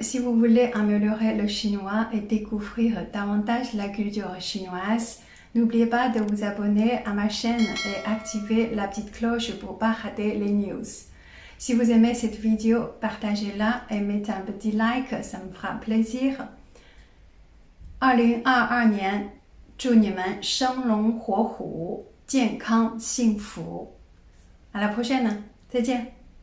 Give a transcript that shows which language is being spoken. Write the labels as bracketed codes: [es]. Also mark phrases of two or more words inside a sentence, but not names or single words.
[fr] Si vous voulez améliorer le chinois et découvrir davantage la culture chinoise, n'oubliez pas de vous abonner à ma chaîne et activer la petite cloche pour ne pas rater les news. Si vous aimez cette vidéo, partagez-la et mettez un petit like, ça me fera plaisir. [zh] 2022 年，祝你们生龙活虎，健康幸福。 [fr] À la prochaine， [zh] 再见。